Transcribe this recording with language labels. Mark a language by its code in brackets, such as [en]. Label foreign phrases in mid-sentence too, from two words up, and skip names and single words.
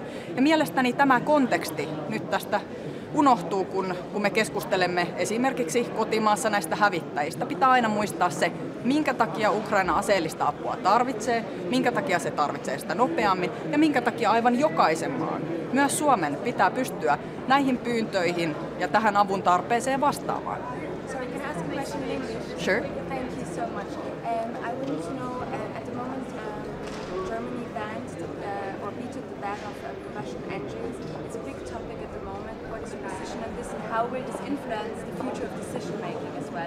[fi] Ja mielestäni tämä konteksti nyt tästä unohtuu, kun me keskustelemme esimerkiksi kotimaassa näistä hävittäjistä. Pitää aina muistaa se, minkä takia Ukraina aseellista apua tarvitsee, minkä takia se tarvitsee sitä nopeammin ja minkä takia aivan jokaisen maan, myös Suomen, pitää pystyä näihin pyyntöihin ja tähän avun tarpeeseen vastaamaan. [en] Sorry, can I ask a question in English? Sure. Thank you so much. I wanted to know, at the moment, Germany banned or vetoed the ban of Russian engines. It's a big topic at the moment. What is your position on this, and how will this influence the future of decision making as well?